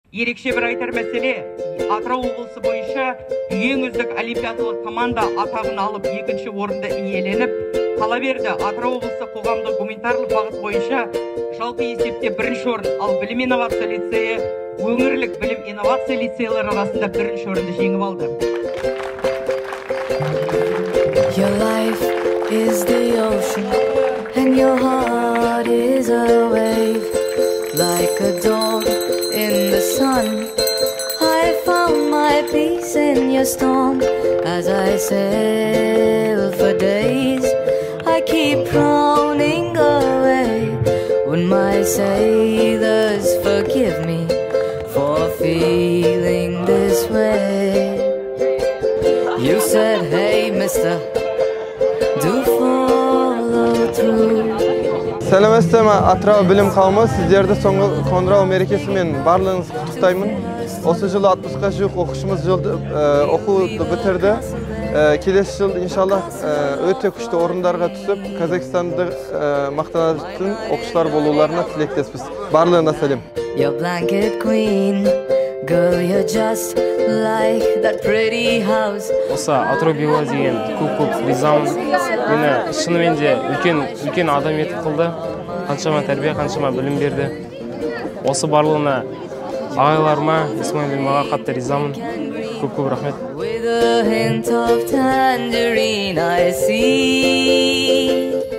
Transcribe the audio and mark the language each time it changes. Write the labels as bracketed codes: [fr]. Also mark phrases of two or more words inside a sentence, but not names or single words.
[kk] Ерекше бір айтар мәселе, Атырау облысы бойынша ең үздік олимпиадалық команда атағын алып, екінші орынды иеленіп, қала берді. Атырау облысы қоғамдық гуманитарлық бағыт бойынша жалпы есепте бірінші орын, ал білім инновация лицейі өңірлік білім инновация лицейлері арасында бірінші орынды жеңіп алды. [en] Your life is the ocean and your heart is a wave. Like a dog in the sun, I found my peace in your storm. As I sail for days, I keep drowning away. When my sailors forgive me for feeling this way. You said, hey mister, do follow through. [kk] Сәлеметсіздер ме, Атырау білім қауымы, сіздерді соңғы қоңырау мерекесімен барлығыңызды құттықтаймын. Осы жылы 60-қа жуық оқушымыз оқуды бітірді. Келесі жыл иншаллах өте күшті орындарға түсіп, Казахстанды мақтанатын оқушылар болуларына тілектеспіз. Барлығына сәлем. [en] Your blanket queen, girl, you're just like that pretty house. [kk] Осы Атырау биолы деген көп ризамын. Мені шынымен де үлкен адам етіп қылды. Қаншама тәрбие, қаншама білім берді. Осы барлығына ағайларыма, Исмаил Маға қатты ризамын. Көп рахмет. [en] With a hint of tangerine I see